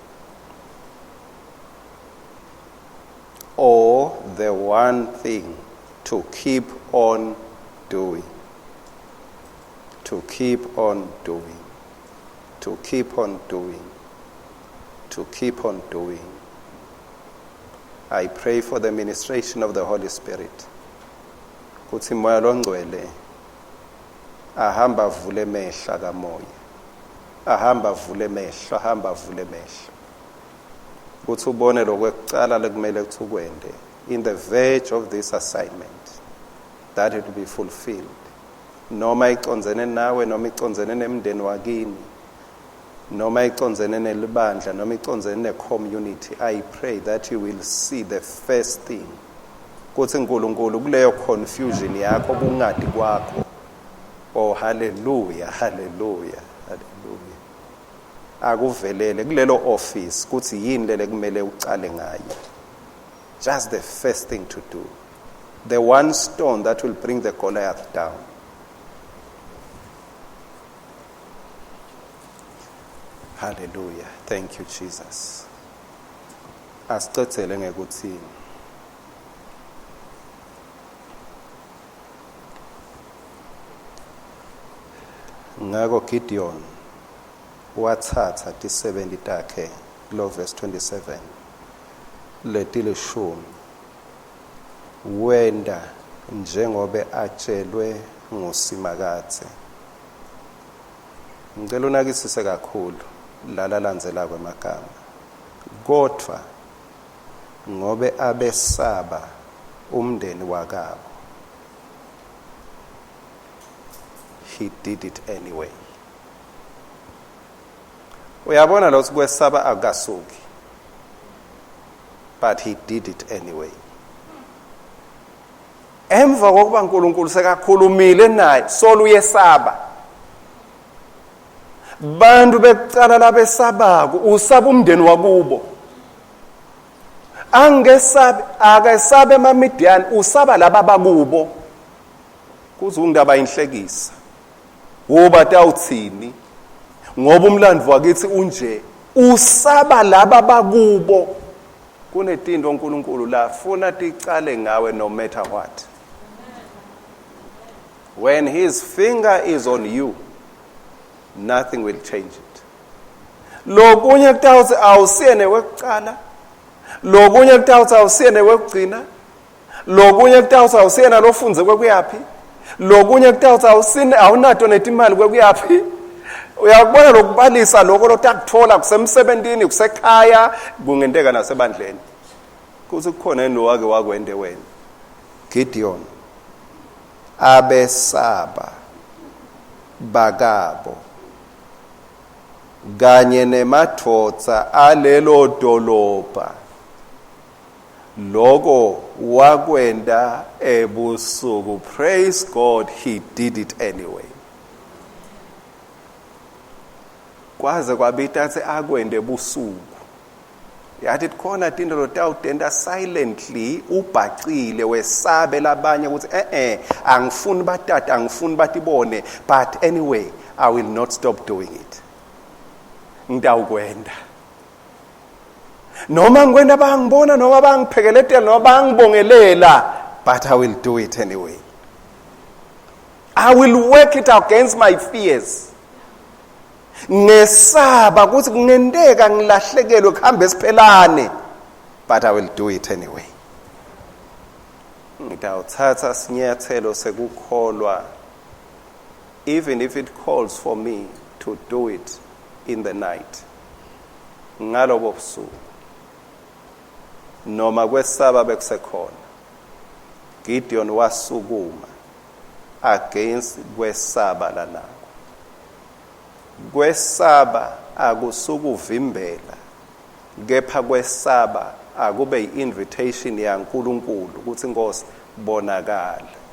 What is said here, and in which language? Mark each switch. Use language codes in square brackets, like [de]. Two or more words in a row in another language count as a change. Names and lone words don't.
[en] or the one thing to keep on doing, to keep on doing, to keep on doing, to keep on doing. I pray for the ministration of the Holy Spirit. [ss] Kuthi moya longcwele ahamba vule mehla kamoya, ahamba vule mehla, ahamba vule mehla, kuthi ubone lokwekucala lekumele kuthi ukwende [en] in the verge of this assignment, that it will be fulfilled, [ss] noma iconzene nawe, noma iconzene nemndeni wakini, noma iconzene nelibandla, noma iconzene ne-community. [en] I pray that you will see the first thing, [ss] kuthi uNkulunkulu kuleyo confusion yakho, kungadi kwakho. [en] Oh hallelujah, hallelujah, hallelujah. [ss] Akuvelele kulelo office kuthi yini lele kumele ucale ngayo. [en] Just the first thing to do, the one stone that will bring the Goliath down. Hallelujah. Thank you, Jesus. [ss] Asicethele ngekuthini. Ngako Gideon wathatha ti-70 takhe lo verse 27 leti lishumi, wenda njengobe atshelwe nguSimakathe. Ngicela unakisise kakhulu lala landzela kwemagama. Kodwa ngobe abesaba umndeni wakabo, [en] he did it anyway. [ss] Uyabona lo kwesaba akasuki, [en] but he did it anyway. [ss] Emva kokuba uNkulunkulu sekakhulumile naye, solo uyesaba. Bantu bekucala labesabako, usaba umndeni wakubo. Angesabe, akasabe eMamidiani, usaba laba bakubo. Kuzungindaba inhlekisa. Woba tawuthini? Ngoba umlandvo wakithi unje, usaba laba bakubo. Kunetinto uNkulunkulu la funa ticale ngawe [en] no matter what. When his finger is on you, nothing will change it. [ss] Lokunye kutawuthi awusiyene wekucala, lokunye kutawuthi awusiyene wekugcina, lokunye kutawuthi awusiyena lofunze kwekuyaphi, lokunye kutawuthi awunato netimali kwekuyaphi. Uyakubona lokubalisa lokho lotakuthola kusemsebentini, kusekhaya, kungenteka nasebandleni. Kuthi kukhona eno wake wakwende wena. Gideon abesaba bakabo kanye nemadvodza alelo dolobha loko wakwenda ebusuku. [en] Praise God, he did it anyway. [ss] Kwaze kwabita athi akwende ebusuku. Yathi khona tinto lotawutenda silently, ubhacile wesabe labanye ukuthi angifuni batata, angifuni batibone, [en] but anyway I will not stop doing it. [ss] Ngidawukwenda. Noma ngikwenda bangibona, noma bangiphekeletela, noma bangibongelela, [en] but I will do it anyway. I will work it against my fears. [ss] Ngesaba ukuthi kungenteka ngilahlekelwe kuhambe siphelane, [en] but I will do it anyway. [ss] Ngidawuthatha sinyathelo sekukholwa, [en] even if it calls for me to do it in the night. [ss] Ngalobo busuku noma kwesaba bekusekhona, Gideon wasukuma against kwesaba lana. Kwesaba akusukuvimbela, kepha kwesaba akube i-invitation yaNkulunkulu ukuthi Nkosi bonakala.